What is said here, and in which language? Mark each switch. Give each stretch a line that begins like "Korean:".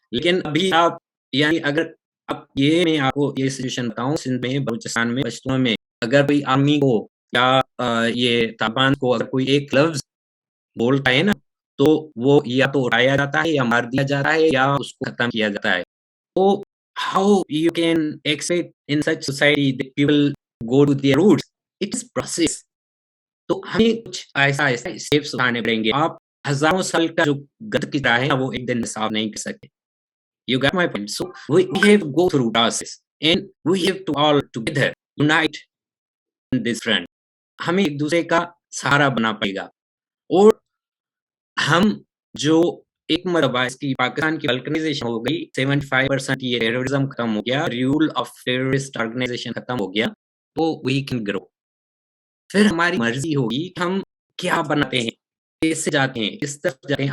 Hindi: लेकिन अभी आप, यानी अगर अब ये मैं आपको ये सिचुएशन बताऊँ, सिंध में, बलूचिस्तान में, पश्तून में अगर कोई आर्मी को या ये तालिबान को अगर कोई एक लफ्ज़ बोलता है ना, तो वो या तो उड़ाया जाता है या मार दिया जाता है या उसको खत्म किया जाता है।
English: तो how you can expect in such society that people go to their roots? It is process.
Hindi: तो हमें कुछ ऐसा स्टेप्स उठाने पड़ेंगे। आप हज़ारों साल का जो गंद किचरा है ना, वो एक दिन में साफ नहीं कर सकते।
English: You got my point? So we have to go through process and we have to all together unite in this front.
Hindi: हमें एक दूसरे का सहारा बनना पड़ेगा। और हम जो एक मरतबा इसकी पाकिस्तान की बल्कनाइजेशन हो गई, 75% ये टेररिज्म खत्म हो गया, रूल ऑफ टेररिस्ट ऑर्गेनाइजेशन खत्म हो गया, तो
English: We can grow.
Hindi: फिर हमारी मर्जी होगी कि हम क्या बनाते हैं, कैसे जाते हैं, किस तरफ जाते हैं।